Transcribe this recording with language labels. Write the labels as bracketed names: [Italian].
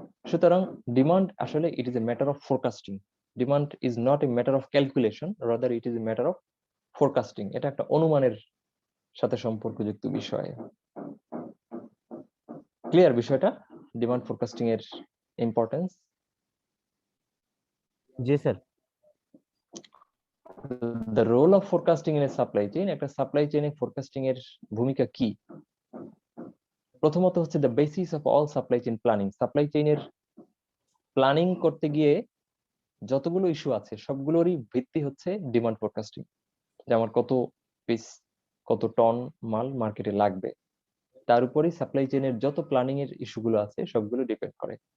[Bangla] সুতরাং ডিমান্ড আসলে [English] It is a matter of forecasting. Demand is not a matter of calculation, rather it is a matter of forecasting. [Bangla] এটা একটা অনুমানের সাথে সম্পর্কযুক্ত বিষয়। ক্লিয়ার বিষয়টা, ডিমান্ড ফোরকাস্টিং এর importance? G sir. [English] The role of forecasting in a supply chain, [Bangla] একটা supply চেইনে forecasting এর ভূমিকা কি? প্রথমত হচ্ছে [English] The basis of all supply chain planning. [Bangla] Supply চেইনের planning করতে গিয়ে যতগুলো ইস্যু আছে সবগুলোরই ভিত্তি হচ্ছে ডিমান্ড ফোরকাস্টিং, যে আমার কত পিস কত টন মাল মার্কেটে লাগবে, তার উপরেই সাপ্লাই চেইনের যত প্ল্যানিং এর ইস্যুগুলো আছে সবগুলো ডিপেন্ড করে।